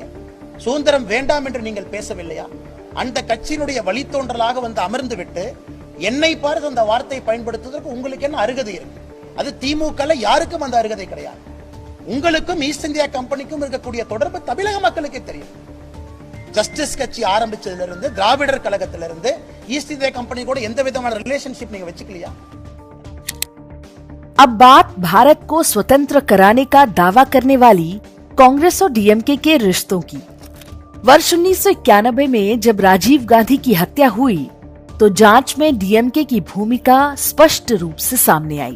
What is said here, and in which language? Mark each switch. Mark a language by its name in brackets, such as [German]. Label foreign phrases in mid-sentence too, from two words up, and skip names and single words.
[Tamil] சுதந்திரம் வேண்டாம் என்று நீங்கள் பேசவில்லையா? அந்த கட்சியினுடைய வழித்தோன்றலாக வந்து அமர்ந்து விட்டு என்னை பார்த்து அந்த வார்த்தையை பயன்படுத்துவதற்கு உங்களுக்கு என்ன அருகதை இருக்கு? அது திமுகல யாருக்கும் அந்த அருகதை கிடையாது. உங்களுக்கும் ஈஸ்ட் இந்தியா கம்பெனிக்கும் இருக்கக்கூடிய தொடர்பு தமிழக மக்களுக்கு தெரியும். ஜஸ்டிஸ் கட்சி ஆரம்பிச்சதிலிருந்து திராவிடர் கழகத்திலிருந்து ஈஸ்ட் இந்தியா कंपनी கூட எந்த விதமான ரிலேஷன்ஷிப் நீங்க வச்சுக்கலையா? [Hindi] अब बात भारत को स्वतंत्र कराने का दावा करने वाली कांग्रेस और डीएमके के रिश्तों की। वर्ष 1991 में जब राजीव गांधी की हत्या हुई तो जांच में डीएमके की भूमिका स्पष्ट रूप से सामने आई।